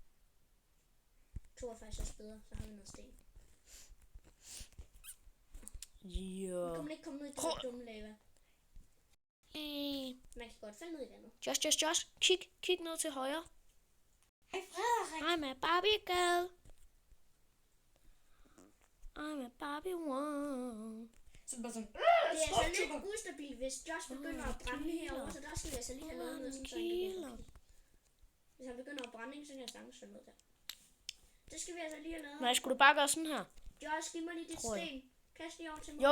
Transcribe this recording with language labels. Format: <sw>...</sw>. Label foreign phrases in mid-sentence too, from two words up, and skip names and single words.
<da>2 er faktisk også bedre, så har vi noget sten. Ja. Nu kan man ikke komme ned i den dumme lava. Man kan godt falde ned i det nu. Josh. Kig ned til højre. Hej Frederik.</da> <en>I'm a Barbie girl. I'm a Barbie one.</en> <da>Så er det bare sådan. Det er altså lidt ustabilt, hvis Josh begynder at brænde herovre, så der skal vi altså lige have noget med, sådan, så han kan gå forbi. Hvis han begynder at brænde, så kan jeg sagtens falde ned der. Det skal vi altså lige have lavet. Nej, skulle du bare gøre sådan her? Josh, giv mig lige dit Tror jeg. sten. Kast lige over til mig.</da>